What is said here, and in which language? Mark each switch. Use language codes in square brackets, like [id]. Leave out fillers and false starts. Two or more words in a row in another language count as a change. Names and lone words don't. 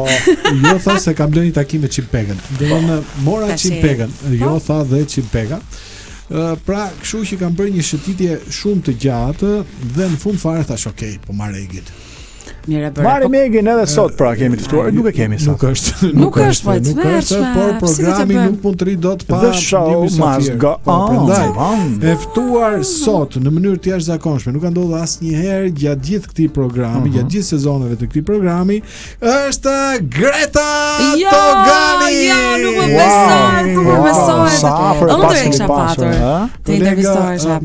[sq] jo tha se kam lënë takim me Chimpegën. Domethënë mora Chimpegën, jo tha dhe Chimpega. Pra, kështu që kam bërë një shëtitje shumë të gjatë dhe në fund fare thash, okay, po marr Egin. Marrim Egin edhe sot, pra kemi të ftuar, nuk e kemi sot. Nuk është, por programi nuk mund të rri dot pa [en] The show must go on. [sq] E ftuar sot në mënyrë të jashtëzakonshme, nuk ka ndodhur asnjëherë gjatë gjithë këtij programi, gjatë gjithë sezoneve të këtij programi, është Greta Togani. Jo, nuk më besoj. Ëndër e kisha patur. Të intervistohesh.